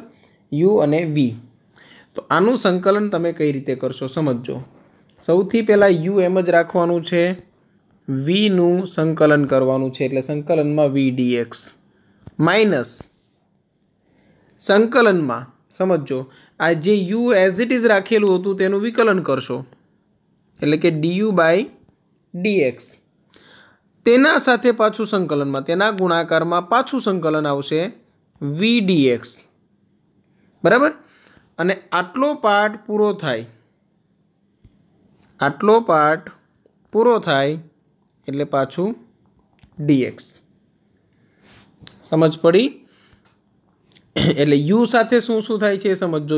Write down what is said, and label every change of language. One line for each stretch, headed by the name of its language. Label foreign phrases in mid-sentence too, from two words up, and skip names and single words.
Gujarati: u અને v તો આનું સંકલન તમે કઈ રીતે કરશો સમજો। સૌથી પહેલા u એમ જ રાખવાનું છે, v નું સંકલન કરવાનું છે એટલે સંકલનમાં v dx માઇનસ સંકલનમાં સમજો આ જે u
English: as it is
Gujarati: રાખેલું હતું તેનું વિકલન કરશો એટલે કે du બાય dx। તેના સાથે પાછું સંકલનમાં તેના ગુણાકારમાં પાછું સંકલન આવશે v dx, બરાબર। અને આટલો પાર્ટ પૂરો થાય, આટલો પાર્ટ પૂરો થાય એટલે પાછું dx। સમજ પડી? એટલે u સાથે શું શું થાય છે સમજો।